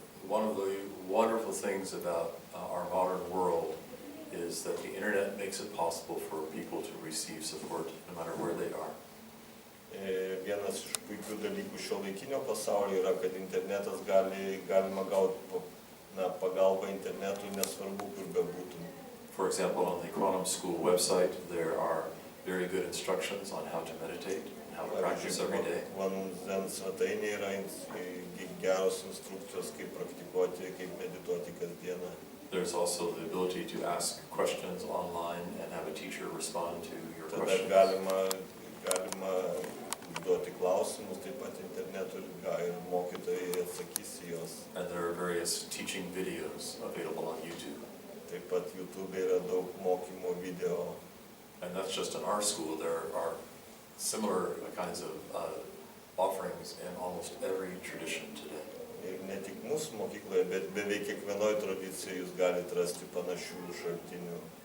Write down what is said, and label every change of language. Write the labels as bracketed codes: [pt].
[en] One of the wonderful things about our modern world is that the internet makes it possible for people to receive support no matter where they are. [lt] Vienas iš puikių dalykų šiuolaikinio pasaulio yra, kad internetas galima gauti pagalbą internetui, nesvarbu kur bebūtum. [en] For example, on the Quantum School website, there are very good instructions on how to meditate and how to practice every day. [lt] Quantum Zen svetainėje yra geros instrukcijos, kaip praktikuoti, kaip medituoti kasdieną. [en] There's also the ability to ask questions online and have a teacher respond to your [lt] Tada [en] questions. [lt] galima užduoti klausimus, taip pat internetu ir mokytojai atsakys į juos. [en] And there are various teaching videos available on YouTube. [lt] Taip pat YouTube yra daug mokymo video. [en] And that's just in our school. There are similar kinds of offerings in almost every tradition today. [lt] Ir ne tik mūsų mokykloje, bet beveik kiekvienoje tradicijoje jūs galite rasti panašių šaltinių.